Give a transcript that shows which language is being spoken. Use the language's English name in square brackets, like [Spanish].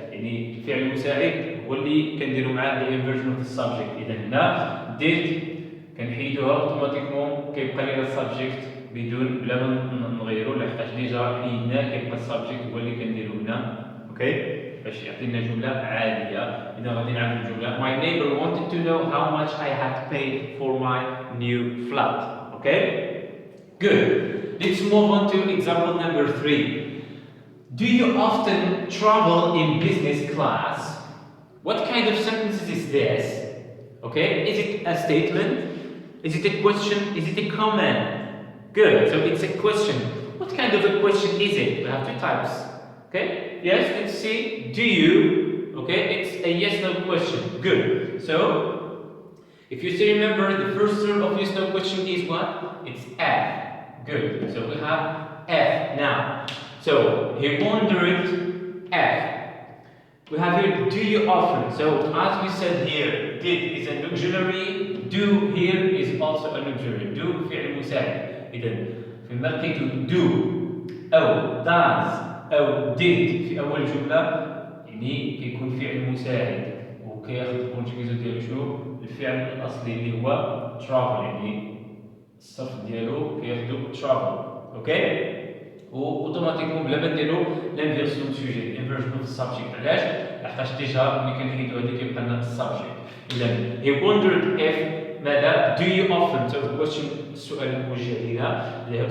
[Arabic] يعني الفعل المساعد هو اللي كنديروا معاه [English] the inversion of the subject. [Arabic] إذا هنا did كنحيدوها اوتوماتيكمون كيبقى لنا السبجكت بدون بلا ما نغيرو لحقاش ديجا حيدناه كيبقى السبجكت هو اللي كنديرو هنا. اوكي باش يعطينا جمله عاديه. اذا غادي نعمل الجمله [English] My neighbor wanted to know how much I had paid for my new flat. Okay, good. Let's move on to example number 3. Do you often travel in business class? What kind of sentence is this? Okay, is it a statement? Is it a question? Is it a comment? Good, so it's a question. What kind of a question is it? We have two types. Okay, yes, let's see. Do you? Okay, it's a yes-no question. Good. So, if you still remember, the first term of yes-no question is what? It's F. Good. So we have F now. So he wondered F. We have here do you often. So as we said here, did is an auxiliary. Do here is also an auxiliary. [Arabic] Do فعل مساعد. إذا في لقيتو do أو does أو did في أول جملة يعني كيكون فعل مساعد وكياخذ الكونجويزو ديالو شنو؟ الفعل الأصلي اللي هو travel يعني الصرف ديالو كياخذو travel. أوكي؟ واوتوماتيكمون بلا ما نديرو لانفيرسيون سوجي انفيرجن اوف السبجيكت. علاش؟ لحقاش ديجا ملي كنحيدو هذيك كيبقى لنا السبجيكت. [English] اذا he wondered if ماذا do you often. So the question [Arabic] السؤال الموجه لينا.